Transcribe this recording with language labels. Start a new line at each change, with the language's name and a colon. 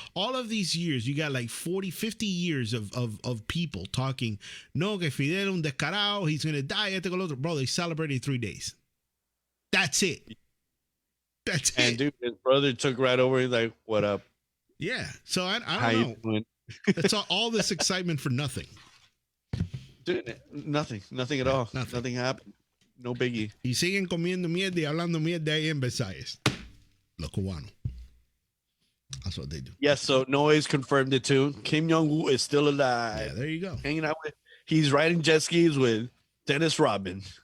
English: All of these years, you got like 40, 50 years of people talking, no, que Fidel un descarado, he's going to die. Bro, they celebrated 3 days. That's it. That's it. And dude, his brother took right over. He's like, "What up?" Yeah. So I How don't know. you doing? It's all this excitement for nothing. Dude, nothing at all. Nothing happened. No biggie.
Spanish: Y siguen comiendo mierda y hablando mierda ahí en Versailles.
English: Los cubanos. That's what they do. Yes, so Noise confirmed it too. Kim Jong-un is still alive. Yeah, there you go. Hanging out with. He's riding jet skis with Dennis Rodman.